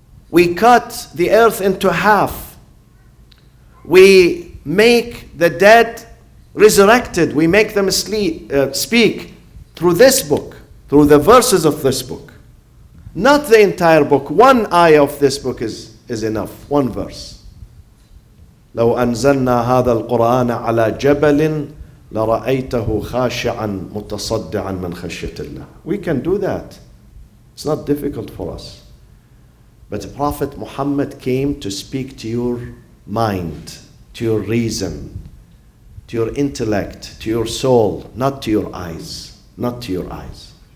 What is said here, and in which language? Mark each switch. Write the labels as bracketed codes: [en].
[en] We cut the earth into half. We make the dead resurrected. We make them speak through this book, through the verses of this book. Not the entire book. One ayah of this book is enough. One verse. [ar] لو أنزلنا هذا القرآن على جبل لرأيته خاشعا متصدعا من خشية الله. [en] We can do that. It's not difficult for us. But Prophet Muhammad came to speak to your mind, to your reason, to your intellect, to your soul, not to your eyes. Not to your eyes.